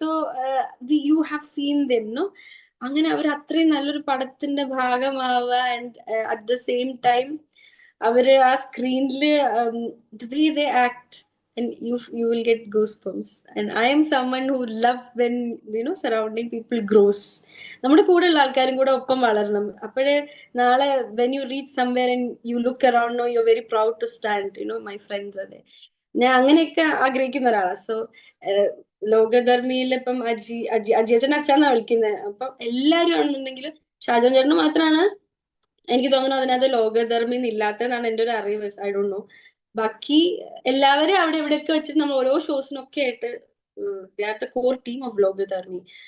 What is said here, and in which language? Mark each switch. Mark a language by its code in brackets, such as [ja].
[en] So you have seen them, no. [ml] അങ്ങനെ അവർ അത്രയും നല്ലൊരു പടത്തിന്റെ ഭാഗമാവുക, [en] and at the same time [ml] അവര് ആ സ്ക്രീനില് [en] the way they act, and you will get goosebumps. And I am someone who love when surrounding people grows. [ml] നമ്മുടെ കൂടെയുള്ള ആൾക്കാരും കൂടെ ഒപ്പം വളരണം. അപ്പോഴേ നാളെ [en] when you reach somewhere and you look around, no, you're very proud to stand, my friends. [ml] അതെ, ഞാൻ അങ്ങനെയൊക്കെ ആഗ്രഹിക്കുന്ന ഒരാളാണ്. സോ ലോകധർമ്മിയിൽ ഇപ്പം അജിയച്ചൻ അച്ഛന്നാ വിളിക്കുന്നത്. അപ്പം എല്ലാരും ആണെന്നുണ്ടെങ്കിലും ഷാജോൻ ചേട്ടന് മാത്രമാണ് എനിക്ക് തോന്നുന്നു അതിനകത്ത് ലോകധർമ്മി ഇല്ലാത്തതെന്നാണ് എൻ്റെ ഒരു അറിവ്. [en] I don't know. [ml] ബാക്കി എല്ലാവരും അവിടെ ഇവിടെയൊക്കെ വെച്ചിട്ട് നമ്മൾ ഓരോ ഷോസിനൊക്കെ ആയിട്ട് [en] the core team of [ml] Lokadharmi.